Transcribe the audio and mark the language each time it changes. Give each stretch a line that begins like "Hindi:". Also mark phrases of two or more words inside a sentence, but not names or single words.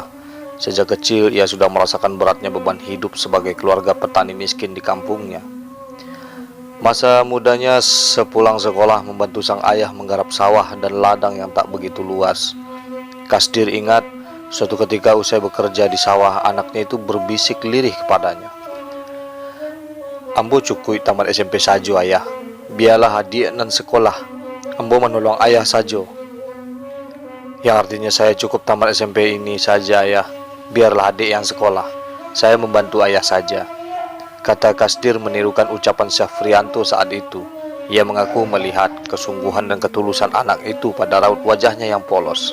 Indonesian: Sejak kecil ia sudah merasakan beratnya beban hidup sebagai keluarga petani miskin di kampungnya. Masa mudanya sepulang sekolah membantu sang ayah menggarap sawah dan ladang yang tak begitu luas. Kasdir ingat, suatu ketika usai bekerja di sawah, anaknya itu berbisik lirih kepadanya.
Minangkabau: "Ambo cukui tamat SMP sajo ayah, biarlah adik nan sekolah, ambo menolong ayah sajo."
Indonesian: Yang artinya, saya cukup tamat SMP ini saja ayah, biarlah adik yang sekolah, saya membantu ayah saja, kata Kasdir menirukan ucapan Syafrianto saat itu. Ia mengaku melihat kesungguhan dan ketulusan anak itu pada raut wajahnya yang polos.